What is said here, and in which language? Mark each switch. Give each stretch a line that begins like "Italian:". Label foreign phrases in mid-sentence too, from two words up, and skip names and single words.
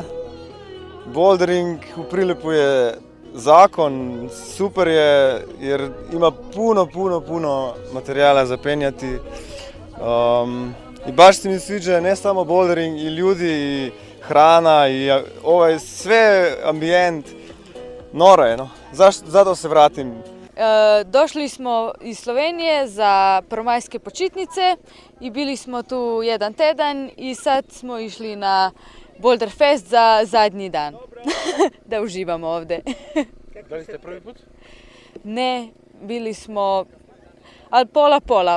Serbian: Болдеринг у Прилепу е закон, супер е jer има puno материјала за пењати.
Macedonian: И баш се ми свиѓа не само болдеринг, и људи, и храна, и овај све амбиент. Норо е, но. Затоа се вратим.
Croatian: Дошли smo iz Slovenije za prvomajske počitnice i bili smo tu jedan tjedan i sad smo išli na Boulder Fest za zadnji dan.
Serbian: Da uživamo ovde. Da li ste prvi put? Ne, bili smo, ali pola.